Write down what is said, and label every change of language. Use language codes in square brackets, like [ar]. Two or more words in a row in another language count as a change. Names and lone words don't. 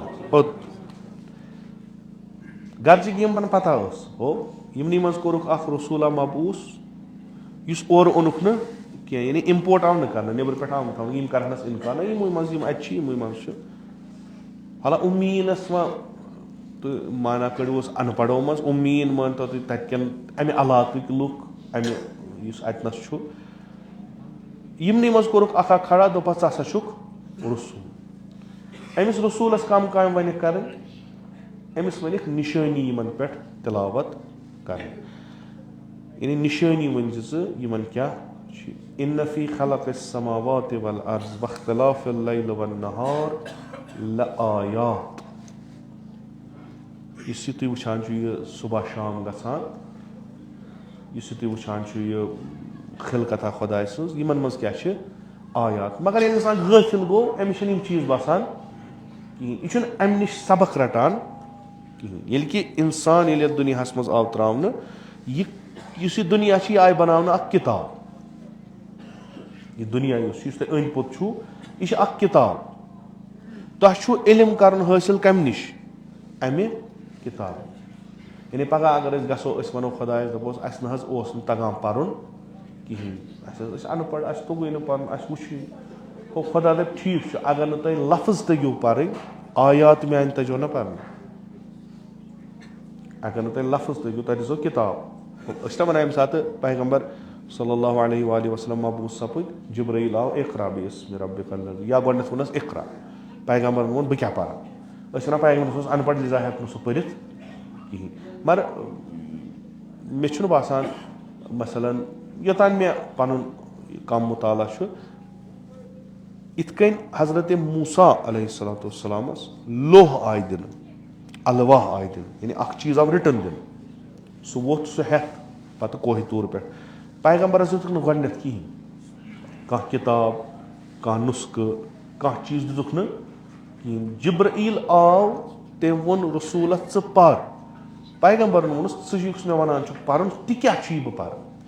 [ks] گرچہِ کہِ یِمن پتہ ٲس ہو یِمنٕے منٛز کوٚرُکھ اکھ رسوٗلا مبعوٗث یُس اورٕ اوٚنُکھ نہٕ کینٛہہ یعنی اِمپوٹ آو نہٕ کرنہٕ نیبرٕ پٮ۪ٹھ آو نہٕ تھاونہٕ یِم کرہنس اِنکار نہ یِموٕے منٛز یِم اَتہِ چھِ یِموٕے منٛز چھِ حالا اُمیٖنس وۄنۍ تہٕ مانا کٔڑۍوُس اَن پڑھو منٛز اُمیٖن مٲنتو تُہۍ تَتہِ کٮ۪ن اَمہِ علاقٕکۍ لُکھ اَمہِ یُس اَتِنس چھُ یِمنٕے منٛز کوٚرُکھ اکھ کھڑا دوٚپہس ژٕ ہسا چھُکھ رسوٗل أمِس رسوٗلس کم کامہِ وَنٮ۪کھ کرٕنۍ أمِس ؤنِکھ نِشٲنی یِمن پٮ۪ٹھ تِلاوت کرٕنۍ یعنی نِشٲنی ؤنۍ زِ ژٕ یِمن کیاہ چھِ [ar] اِنَّ فی خلق السماوات والارض واختلاف اللیل والنہار لآیات [ks] یُس یہِ تُہۍ وٕچھان چھُ یہِ صبح شام گژھان یُس یہِ تُہۍ وٕچھان چھُ یہِ خلقتہ خۄداے سٕنٛز یِمن منٛز کیاہ چھِ آیات مگر ییٚلہِ اِنسان غٲفِل گوٚو أمِس چھِنہٕ یِم چیٖز باسان کِہیٖنۍ یہِ چھُنہٕ اَمہِ نِش سبق رٹان کِہیٖنۍ ییٚلہِ کہِ اِنسان ییٚلہِ یَتھ دُنیاہس منٛز آو ترٛاونہٕ یہِ یُس یہِ دُنیا چھِ یہِ آیہِ بناونہٕ اکھ کِتاب یہِ دُنیا یُس تۄہہِ أنٛدۍ پوٚک چھُو یہِ چھِ اکھ کِتاب تۄہہِ چھُو علم کرُن حٲصِل کمہِ نِش اَمہِ کِتاب یعنی پگہہ اگر أسۍ گژھو أسۍ ونو خۄدایس دپوس اسہِ نہ حظ اوس نہٕ تگان پرُن کِہینۍ اسہِ حظ ٲسۍ اَن پڑھ اسہِ توٚگُے نہٕ پرُن اسہِ وٕچھُے گوٚو خۄدا دپہِ ٹھیٖک چھُ اگر نہٕ تۄہہِ لفظ تٔگِو پرٕنۍ آیات میانہِ تٔجو نہ پرنہٕ اگر نہٕ تۄہہِ لفظ تٔگِو تۄہہِ دِژو کِتاب أسۍ چھِنہ ونان ییٚمہِ ساتہٕ پیغمبر [ar] صلی اللہ علیہ وآلہ وسلم [ks] مبعوٗث سپٕدۍ جبرایٖل آو [ar] اقرا بِاسمِ ربِکَ الذی [ks] یا گۄڈنیٚتھ ووٚننس اقرا پیغمبرن ووٚن بہٕ کیاہ پرٕ أسۍ چھِ ونان پیغمبرس اوس اَن پڑھ لِذا ہیٚکہِ نہٕ سُہ پٔرِتھ کِہینۍ مگر مےٚ چھُنہٕ باسان مثلاً یوٚتانۍ مےٚ پنُن کم مُطالعہ چھُ یِتھ کٔنۍ حضرتِ موٗسا [ar] علیہ الصلاتُ [ks] وسلامس لوہ آیہِ دِنہٕ الواح آیہِ دِنہٕ یعنی اکھ چیٖز آو رِٹٕن دِنہٕ سُہ ووٚتھ سُہ ہیٚتھ پتہٕ کوہِ توٗر پٮ۪ٹھ پیغمبرس دِتُکھ نہٕ گۄڈٕنیٚتھ کِہینۍ کانٛہہ کِتاب کانٛہہ نُسخہٕ کانٛہہ چیٖز دِتُکھ نہٕ کِہینۍ جبرایٖل آو تٔمۍ ووٚن رسوٗلس ژٕ پر پیغمبرن ووٚنُس ژٕ یُس مےٚ ونان چھُکھ پرُن تہِ کیاہ چھُے بہٕ پرٕ